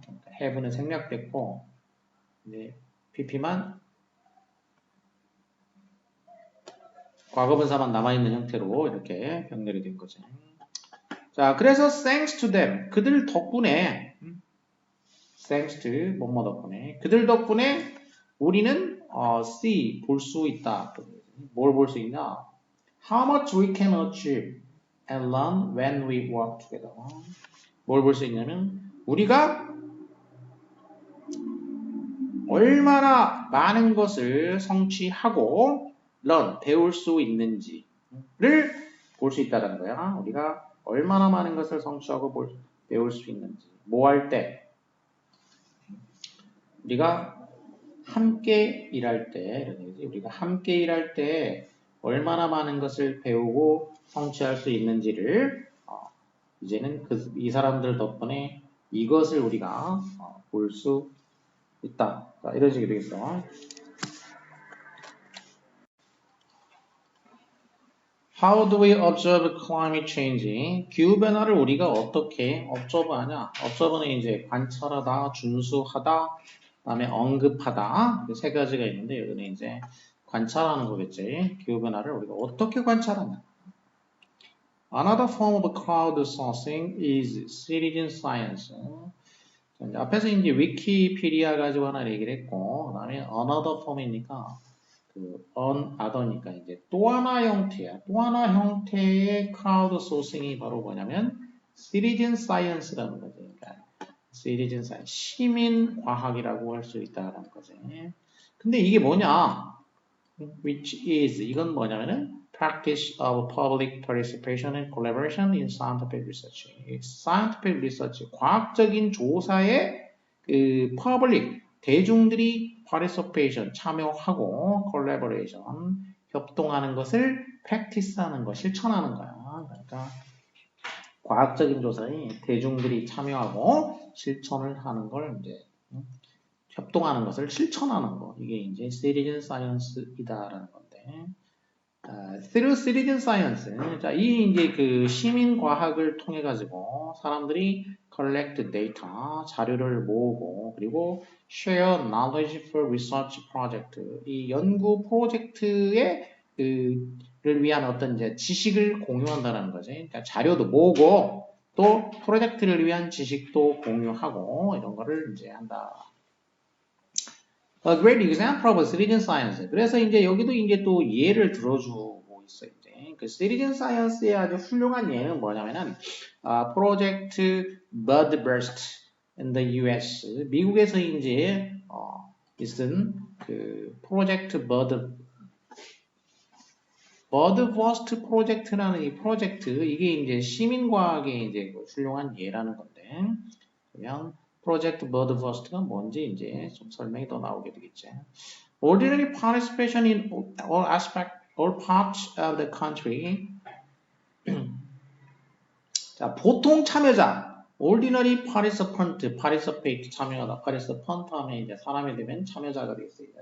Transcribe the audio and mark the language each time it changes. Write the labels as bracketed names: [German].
[Korean] 그러니까 have는 생략됐고 이제 pp만 과거분사만 남아있는 형태로 이렇게 병렬이 된 거지. 자, 그래서 [English] thanks to them [Korean] 그들 덕분에 thanks to 뭐뭐 덕분에 그들 덕분에 우리는 see 볼 수 있다. 뭘 볼 수 있냐? [English] How much we can achieve and learn when we work together. [Korean] 뭘 볼 수 있냐면 우리가 얼마나 많은 것을 성취하고 learn 배울 수 있는지를 볼 수 있다는 거야. 우리가 얼마나 많은 것을 성취하고 배울 수 있는지. 뭐 할 때? 우리가 함께 일할 때, 우리가 함께 일할 때 얼마나 많은 것을 배우고 성취할 수 있는지를 이제는 이 사람들 덕분에 이것을 우리가 볼 수 있다. 자, 이런 식이 되겠어. [English] How do we observe climate change? [Korean] 기후변화를 우리가 어떻게 observe하냐? observe는 이제 관찰하다, 준수하다, 그다음에 언급하다 세 가지가 있는데 여기는 이제 관찰하는 거겠지. 기후변화를 우리가 어떻게 관찰하냐? [English] Another form of crowdsourcing is citizen science. [Korean] 자, 이제 앞에서 이제 위키피디아 가지고 하나 얘기를 했고, 그 다음에 [English] another form [Korean] 이니까, other니까 이제 또 하나 형태야. 또 하나 형태의 crowdsourcing이 바로 뭐냐면, citizen science라는 거지. 그러니까 citizen science, 시민 과학이라고 할 수 있다라는 거지. 근데 이게 뭐냐? [English] which is, [Korean] 이건 뭐냐면은, [English] practice of public participation and collaboration in scientific research. [Korean] scientific research, 과학적인 조사에 public, 대중들이 participation, 참여하고 collaboration, 협동하는 것을 practice하는 거, 실천하는 거야. 그러니까 과학적인 조사에 대중들이 참여하고 실천을 하는 걸 이제 협동하는 것을 실천하는 거. 이게 이제 citizen science이다라는 건데. [English] through citizen science. [Korean] 자, 이 이제 그 시민 과학을 통해 가지고 사람들이 [English] collect data, [Korean] 자료를 모으고 그리고 [English] share knowledge for research project. [Korean] 이 연구 프로젝트에 를 위한 어떤 이제 지식을 공유한다는 거지. 그러니까 자료도 모으고 또 프로젝트를 위한 지식도 공유하고 이런 거를 이제 한다. [English] A great example of citizen science. [Korean] 그래서 이제 여기도 이제 또 예를 들어주고 있어요. 이제 그 citizen science의 아주 훌륭한 예는 뭐냐면은 프로젝트 Birdburst [English] in the US. [Korean] 미국에서 이제 있은 그 프로젝트 Birdburst 프로젝트라는 이 프로젝트 이게 이제 시민과학의 이제 훌륭한 예라는 건데 그냥 프로젝트 Birdburst가 뭔지 이제 좀 설명이 더 나오게 되겠지. [English] Ordinary participation in all parts of the country. [Korean] 자, 보통 참여자, [English] ordinary participate [Korean] 참여하다, participant 하면 이제 사람이 되면 참여자가 되겠어요.